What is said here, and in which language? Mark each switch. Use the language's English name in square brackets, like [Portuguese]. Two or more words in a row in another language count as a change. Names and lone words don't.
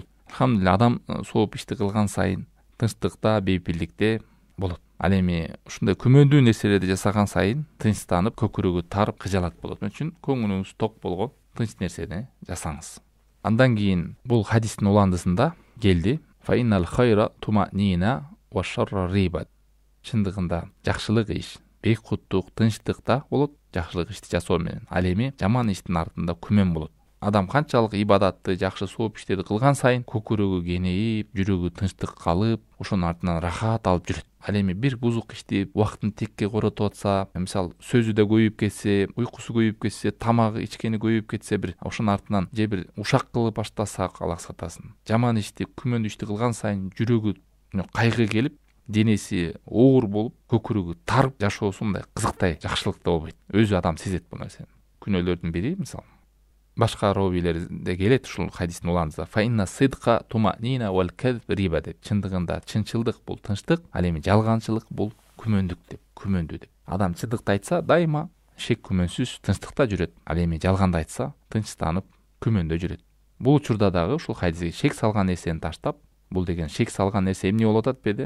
[Kyrgyz] Алхамдулилlah, адам сооп ишти кылган сайын тынчтыкта, бейпилдикте болот. Ал эми ушундай күмөндүү нерселерди жасаган сайын тынчтанып, көкүрөгү тарып, кыжалат болот. Ошон үчүн көңүлүңүз ток болгон тынч нерсени жасаңыз. Андан кийин бул хадистин уландысында келди: [Arabic] فإن الخير طمأنينة والشر ريبة. [Kyrgyz] Чындыгында жакшылык иш, бейкуттук, тынчтыкта болот, жакшылык ишти жасоо менен. Ал эми жаман иштин артында күмөн болот. Адам канчалык ибадатты, жакшы сооп иштерди кылган сайын көкүрөгү кеңейип, жүрөгү тынчтык калып, ошонун артынан рахат алып жүрөт. Ал эми бир бузук ишти убактын текке коротуп атса, мисалы сөзү да көбөйүп кетсе, уйкусу көбөйүп кетсе, тамагы, ичкени көбөйүп кетсе, бир ошонун артынан же бир ушак кылып баштасак, Аллах сактасын. Жаман ишти, күмөндүү ишти кылган сайын жүрөгү кайгы келип, денеси оор болуп, көкүрөгү тарып, жашоосу мындай кызыктай жакшылыкта болбойт. Өзү адам сезет бул нерсени. Күнөөлөрдүн бири, мисалы башка робилерде келет ушул хадистин уландысында: [Arabic] فإن الصدق طمأنينة والكذب ريبة деп. [Kyrgyz] Чындыгында чынчылдык бул тынчтык, ал эми жалганчылык бул күмөндүк деп, күмөндүү деп. Адам чындыкты айтса, дайыма шек күмөнсүз тынчтыкта жүрөт. Ал эми жалганды айтса, тынчтанып, күмөндө жүрөт. Бул учурда дагы ушул хадиске шек салган нерсени таштап, бул деген шек салган нерсе эмне болуп атат беди?